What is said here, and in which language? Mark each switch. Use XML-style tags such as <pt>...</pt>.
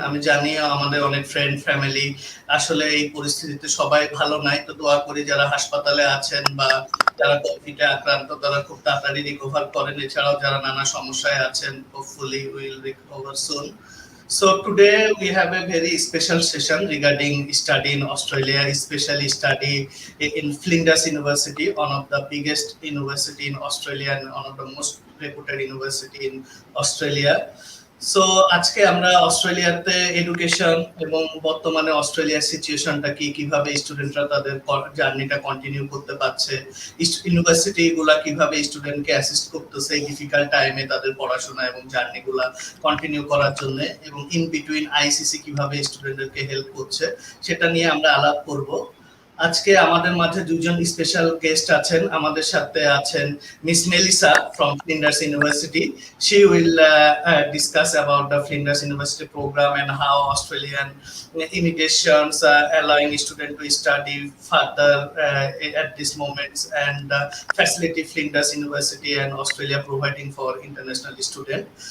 <bn>আমি জানি আমাদের অনেক ফ্রেন্ড ফ্যামিলি আসলে এই পরিস্থিতিতে সবাই ভালো নাই। তো দোয়া করি যারা হাসপাতালে আছেন বা যারা কোভিডে আক্রান্ত তারা খুব তাড়াতাড়ি রিকভার করেন। এছাড়াও যারা নানা সমস্যায় আছেন</bn> <en>hopefully will recover soon. So today we have a very special session regarding study in Australia, especially study in Flinders University, one of the biggest university in Australia and one of the most reputed university in Australia.</en> <bn>So আজকে আমরা অস্ট্রেলিয়াতে education এবং বর্তমানে অস্ট্রেলিয়ার সিচুয়েশনটা কি, কিভাবে স্টুডেন্টরা তাদের জার্নিটা কন্টিনিউ করতে পারছে, ইউনিভার্সিটি গুলা কিভাবে স্টুডেন্টকে অ্যাসিস্ট করতেছে এই ডিফিকাল্ট টাইমে তাদের পড়াশোনা এবং জার্নিগুলা কন্টিনিউ করার জন্য, এবং ইন বিটুইন আইসিসি কিভাবে স্টুডেন্টদেরকে হেল্প করছে সেটা নিয়ে আমরা আলাপ করব। আজকে আমাদের মাঝে দুজন স্পেশাল গেস্ট আছেন। আমাদের সাথে আছেন miss Melissa from Flinders university.</bn> <en>She will discuss about the Flinders University program and how Australian immigrations allowing students to study further at this moment, and facility Flinders University and Australia providing for international students.</en>